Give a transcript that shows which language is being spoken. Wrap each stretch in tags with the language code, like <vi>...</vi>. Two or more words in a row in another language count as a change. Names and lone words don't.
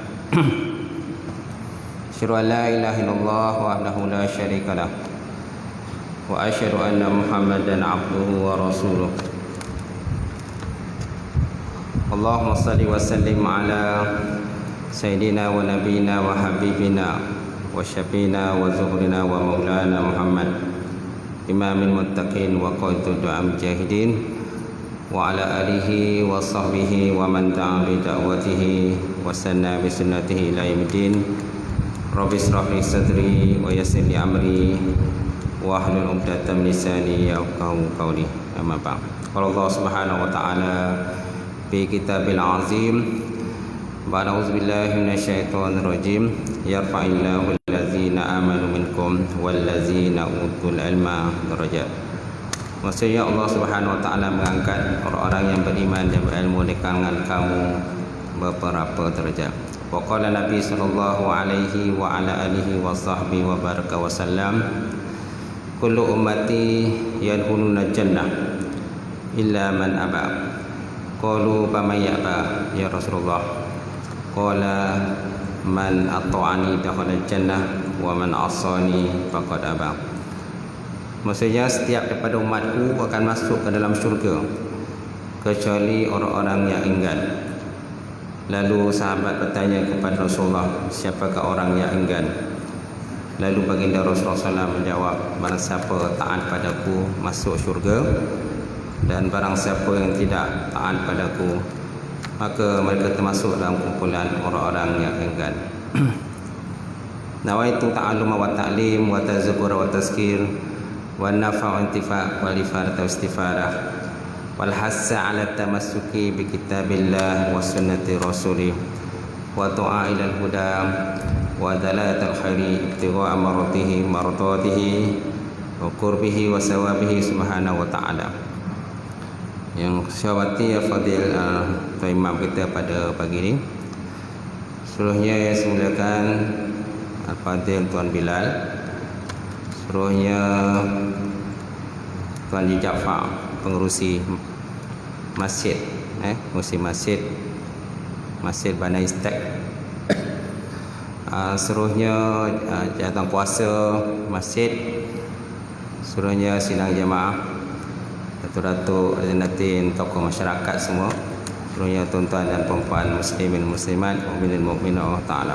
<ar>أشهد أن لا إله إلا الله وحده لا شريك له وأشهد أن محمدا عبده ورسوله. اللهم صل وسلم على سيدنا ونبينا وحبيبنا وشفيعنا وذخرنا ومولانا محمد إمام المتقين وقائد الدعاة مجاهدين وعلى آله وصحبه ومن دعا بدعوته وسن بسنته إلى يوم الدين. رب اشرح لي صدري ويسر لي أمري واحلل عقدة من لساني يفقهوا قولي. أما بعد. قال الله سبحانه وتعالى في الكتاب العظيم. أعوذ بالله من الشيطان الرجيم. يرفع الله الذين آمنوا منكم والذين أوتوا العلم درجات.</ar> <ms>Maksudnya</ms> <ar>الله سبحانه وتعالى</ar> <ms>mengangkat orang-orang yang beriman dan berilmu di kalangan kamu beberapa derajat.</ms> <ar>وقال النبي صلى الله عليه وعلى آله وصحبه وبارك وسلم كل أمتي يدخلون الجنة إلا من أبى. قالوا فمن يأبى يا رسول الله? قال من أطاعني دخل الجنة ومن عصاني فقد أبى.</ar> <ms>Maksudnya setiap daripada umatku akan masuk ke dalam syurga kecuali orang-orang yang enggan. Lalu sahabat bertanya kepada Rasulullah, siapakah orang yang enggan? Lalu baginda Rasulullah SAW menjawab, barang siapa taat padaku masuk syurga, dan barang siapa yang tidak taat padaku maka mereka termasuk dalam kumpulan orang-orang yang enggan.</ms> <ar>نويت التعلم والتعليم والتذكر والتذكير والنفع والانتفاع والإفادة والاستفادة والحث على التمسك بكتاب الله وسنة رسوله والدعاء إلى الهدى والدلالة على الخير ابتغاء مرضاته وقربه وثوابه سبحانه وتعالى.</ar> <ms>Yang syawati</ms> <ar>يا فاضل</ar> <ms>Tuan Imam kita pada pagi ini, seluruhnya yang semuliakan Al-Fadil Tuan Bilal, seluruhnya Tuan Haji Jaafar, pengerusi masjid, pengerusi masjid Bana Istek, seluruhnya jawatan kuasa masjid, seluruhnya sidang jemaah, datuk-datuk, azizatin, tokoh masyarakat semua, seluruhnya tuan-tuan dan puan-puan muslimin muslimat, mukminin mukminat Allah Taala.</ms>